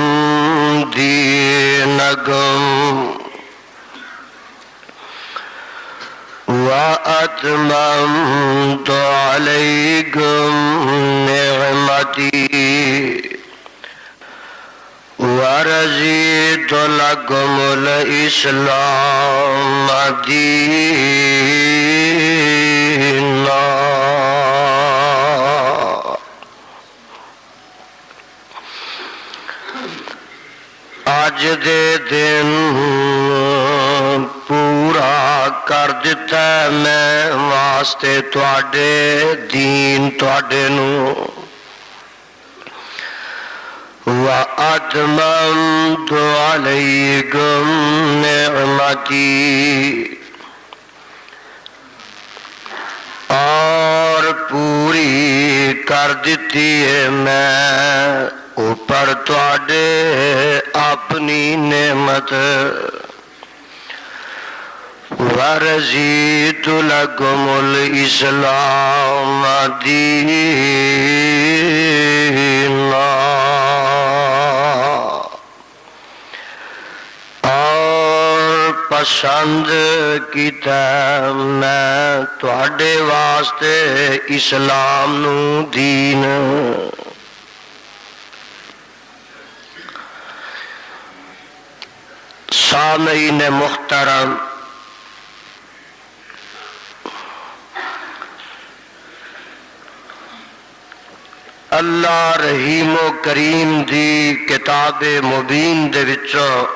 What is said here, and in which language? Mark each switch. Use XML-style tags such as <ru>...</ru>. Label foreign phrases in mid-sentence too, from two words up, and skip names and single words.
<ar>دينكم وأتممت عليكم نعمتي ورضيت لكم الإسلام دينا</ar> <pa>اج دے دن پورا کر دتا میں واسطے تواڈے دین تواڈے نو</pa> <ar>وَأَتْمَمْتُ عَلَيْكُمْ نِعْمَتِي</ar> <pa>اور پوری کر دیتی ہے میں اوپر تواڈے اپنی نعمت</pa> <ar>وَرَضِيتُ لَكُمُ الْإِسْلَامَ</ar> <pa>دِينًا پسند کیتا میں تواڈے واسطے اسلام نو دین سامعین محترم اللہ رحیم و کریم دی کتاب مبین دے وچوں</pa>